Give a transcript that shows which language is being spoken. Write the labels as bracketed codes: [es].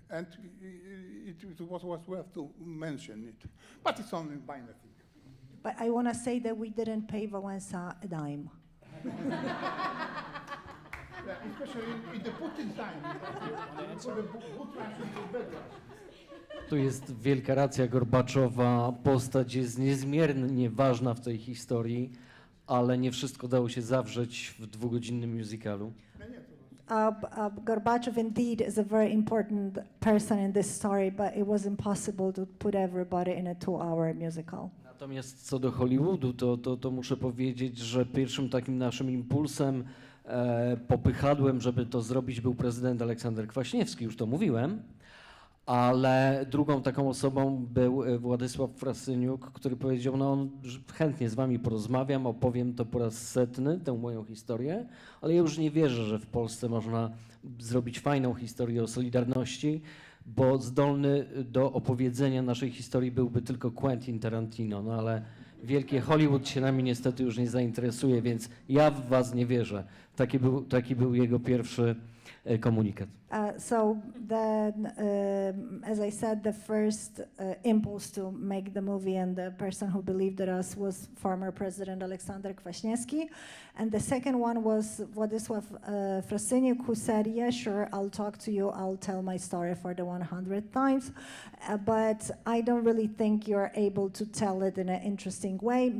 [en] And it was worth to mention it. But it's only minor thing. But I want to say that we didn't pay Wałęsa a dime. Yeah, especially in the Putin time. For the good Russians and bad Russians. [pl] Tu jest wielka racja Gorbaczowa. Postać jest niezmiernie ważna w tej historii, ale nie wszystko dało się zawrzeć w dwugodzinnym musicalu. [en] Gorbachev indeed is a very important person in this story, but it was impossible to put everybody in a 2-hour musical. [pl] Natomiast co do Hollywoodu, to muszę powiedzieć, że pierwszym takim naszym impulsem, popychadłem, żeby to zrobić, był prezydent Aleksander Kwaśniewski, już to mówiłem, ale drugą taką osobą był Władysław Frasyniuk, który powiedział, że chętnie z wami porozmawiam, opowiem to po raz 100, tę moją historię, ale ja już nie wierzę, że w Polsce można zrobić fajną historię o Solidarności, bo zdolny do opowiedzenia naszej historii byłby tylko Quentin Tarantino, ale wielkie Hollywood się nami niestety już nie zainteresuje, więc ja w was nie wierzę. Taki był jego pierwszy komunikat. [en] So then, as I said, the first impulse to make the movie and the person who believed in us was former President Aleksander Kwaśniewski. And the second one was Władysław Frasyniuk, who said, yeah, sure, I'll talk to you, I'll tell my story for the 100th times, but I don't really think you're able to tell it in an interesting way.